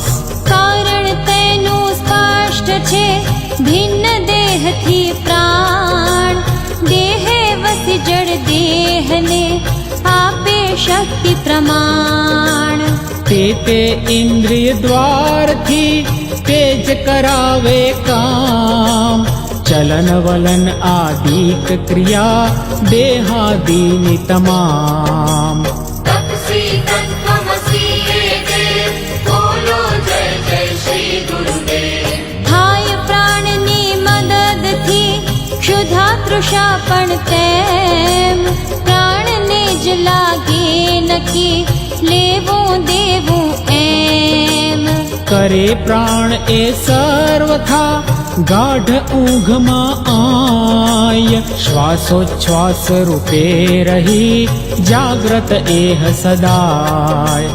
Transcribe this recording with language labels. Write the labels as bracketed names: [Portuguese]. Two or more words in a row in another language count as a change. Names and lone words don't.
[Gujarati] કારણ તેનું સ્પષ્ટ છે ભિન્ન દેહથી પ્રાણ દેહે વસી જડ દેહને આ શક્તિ પ્રમાણ તે ઇન્દ્રિય દ્વારથી તેજ કરાવે કામ ચલન વલન આદિક ક્રિયા દેહાદિની તમામ [Sanskrit] तत्सी तत्त्वमसि [Hindi] एके बोलो जय जय श्री गुरुदेव [Gujarati] થાય પ્રાણની મદદથી ક્ષુધા તૃષા પણ તેમ પ્રાણને જ લાગે નક્કી લેવું દેવું એમ કરે પ્રાણ એ સર્વથા ગાઢ ઊંઘમાં આય શ્વાસોચ્છ્વાસ રૂપે રહી જાગ્રત એહ સદાય